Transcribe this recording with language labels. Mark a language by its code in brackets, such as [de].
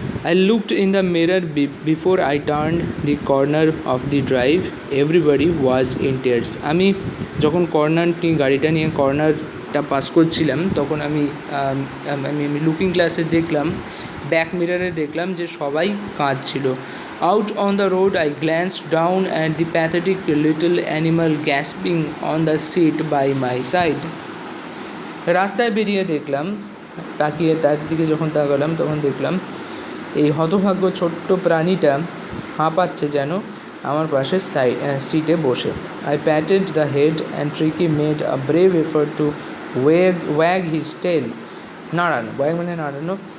[en] I looked in the mirror before I turned the corner of the drive. Everybody was in tears. [bn] আমি যখন গাড়িটা নিয়ে কর্নারটা pass করছিলাম তখন আমি লুকিং গ্লাসে দেখলাম, ব্যাক মিররে দেখলাম যে সবাই কাঁদছিল। [en] Out on the road I glanced down at the pathetic little animal gasping on the seat by my side. [bn] রাস্তায় বেরিয়ে দেখলাম, তাকিয়ে তার দিকে যখন তাকালাম তখন দেখলাম এই হতভাগ্য ছোট্ট প্রাণীটা হাঁপাচ্ছে যেন আমার পাশের সিটে বসে। [en] I patted the head and Tricki made a brave effort to wag his tail. Wag [bn] মানে নাড়ানো।